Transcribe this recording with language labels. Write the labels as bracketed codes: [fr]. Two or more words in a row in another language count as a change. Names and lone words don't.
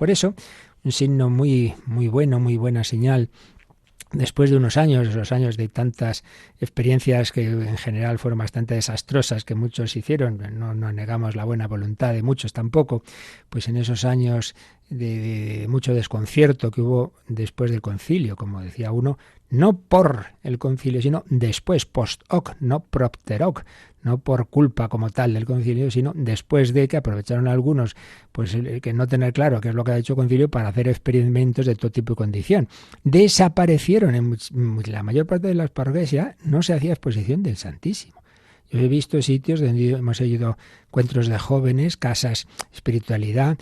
[es] Por eso, un signo muy bueno, muy buena señal, después de unos años, los años de tantas experiencias que en general fueron bastante desastrosas, que muchos hicieron, no negamos la buena voluntad de muchos tampoco, pues en esos años de mucho desconcierto que hubo después del concilio, como decía uno, no por el concilio, sino después, [la] post hoc, [es] no [la] propter hoc, [es] no por culpa como tal del concilio, sino después de que aprovecharon algunos, pues que no tener claro qué es lo que ha hecho el concilio para hacer experimentos de todo tipo y condición. Desaparecieron en la mayor parte de las parroquias, ya no se hacía exposición del Santísimo. Yo he visto sitios donde hemos ido encuentros de jóvenes, casas, espiritualidad.